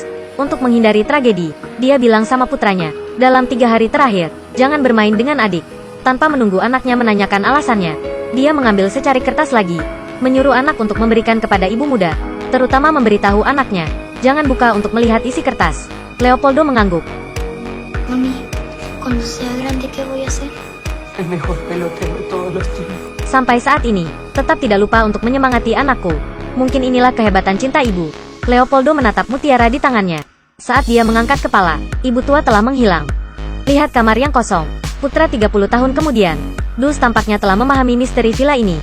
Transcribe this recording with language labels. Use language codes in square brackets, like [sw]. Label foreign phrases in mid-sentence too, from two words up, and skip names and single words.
[id] Untuk menghindari tragedi, dia bilang sama putranya, dalam 3 hari terakhir, jangan bermain dengan adik. Tanpa menunggu anaknya menanyakan alasannya, dia mengambil secari kertas lagi, menyuruh anak untuk memberikan kepada ibu muda, terutama memberitahu anaknya, jangan buka untuk melihat isi kertas. Leopoldo mengangguk. [es] Mami, cuando sea grande, ¿qué voy a hacer? El mejor pelotero de todos los tiempos. [id] Sampai saat ini, tetap tidak lupa untuk menyemangati anakku. Mungkin inilah kehebatan cinta ibu. Leopoldo menatap mutiara di tangannya. Saat dia mengangkat kepala, ibu tua telah menghilang. Lihat kamar yang kosong. Putra 30 tahun kemudian, Dus tampaknya telah memahami misteri villa ini.